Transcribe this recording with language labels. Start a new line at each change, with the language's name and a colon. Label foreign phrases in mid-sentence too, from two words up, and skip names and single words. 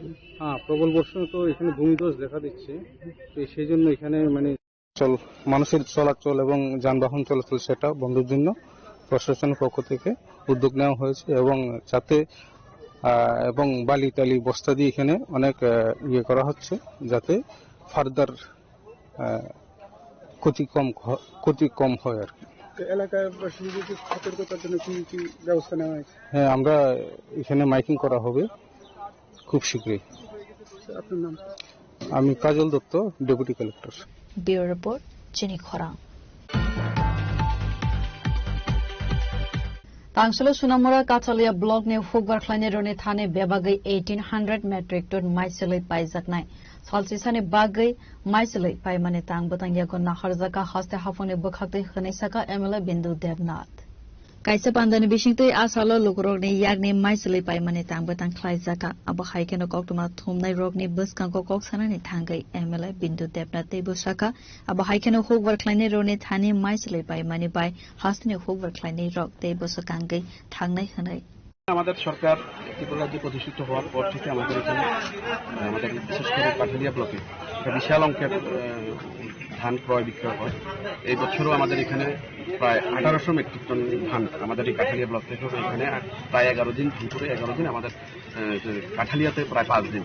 Bangla: হ্যাঁ, প্রবল বর্ষণ তো এখানে ভূমিধস দেখা দিচ্ছে, তো সেই জন্য এখানে মানে মানুষের চলাচল এবং যানবাহন চলাচল সেটা বন্ধের জন্য প্রশাসনের পক্ষ থেকে উদ্যোগ নেওয়া হয়েছে এবং যাতে এবং বালি টালি বস্তা দিয়ে এখানে অনেক ইয়ে করা হচ্ছে যাতে ফার্দার ক্ষতি কম হয় আর কি। এলাকাবাসীদের সতর্কতার জন্য কি কি ব্যবস্থা নেওয়া হয়েছে? হ্যাঁ, আমরা এখানে মাইকিং করা হবে খুব শীঘ্রই। আপনার নাম? আমি কাজল দত্ত,
English: deputy collector.
Bangla: ব্যুরো রিপোর্ট চিনি খরাং।
Turkic languages: तांसलो सुनामुरा काथालिया ब्लॉक ने हुकबार खलाइने रोने थाने बेबागै 1800
English: metric ton
Turkic languages: माइसलै पाइजाकनाय सालसिसाने बागै माइसलै पाइमाने तांग बतांगियाको नाहरजाका हस्ते हाफोने बखाक्तै खनैसाका एमएलए बिन्दु देवनाथ काइसा पान्दाने बिसिंतै आसालो लोकरोगने यागने माइसलै पाइमाने तांग बतां खलाइजाका अब हाइकेनो कक्तमा थुमनाय रोगने बसकांको कक्सानाने थांगै एमएलए बिन्दु देवनाथ दैबोसाका अब हाइकेनो हुकबार खलाइने रोने थाने माइसलै पाइमाने बाय हस्तेने हुकबार खलाइने रोग दैबोसाकांगै थांनाय हनै।
Bangla: আমাদের সরকার ত্রিপুরা রাজ্যে প্রতিষ্ঠিত হওয়ার পর থেকে আমাদের এখানে আমাদের বিশেষ করে কাঠালিয়া ব্লকে একটা বিশাল অঙ্কের ধান ক্রয় বিক্রয় হয়। এই বছরও আমাদের এখানে প্রায় 1800
English: metric ton
Bangla: ধান আমাদের এই কাঠালিয়া ব্লক থেকে এখানে প্রায় 11 দিন, দুপুরে 11 দিন, আমাদের কাঠালিয়াতে প্রায় 5 দিন।